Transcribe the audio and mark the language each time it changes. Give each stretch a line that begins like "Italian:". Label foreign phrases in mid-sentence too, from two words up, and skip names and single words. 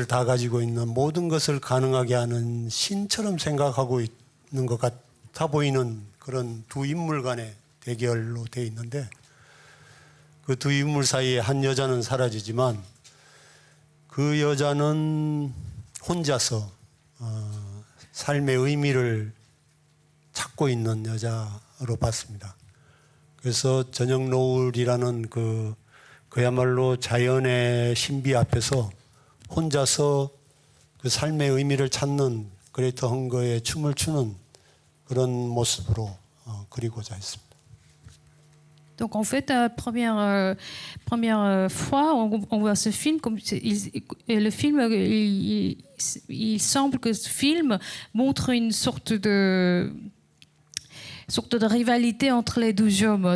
Korean: 다 가지고 있는, 모든 것을 가능하게 하는 신처럼 생각하고 있는 것 같아 보이는 그런 두 인물 간의 대결로 되어 있는데, 그 두 인물 사이에 한 여자는 사라지지만 그 여자는 혼자서 삶의 의미를 찾고 있는 여자로 봤습니다. 그래서 저녁 노을이라는 그 그야말로 자연의 신비 앞에서 혼자서 그 삶의 의미를 찾는 그레이터 헝거의 춤을 추는 그런 모습으로 그리고자 했습니다.
French: Donc en fait, première fois, on voit ce film, le film, il semble que ce film montre une sorte de rivalité entre les deux hommes.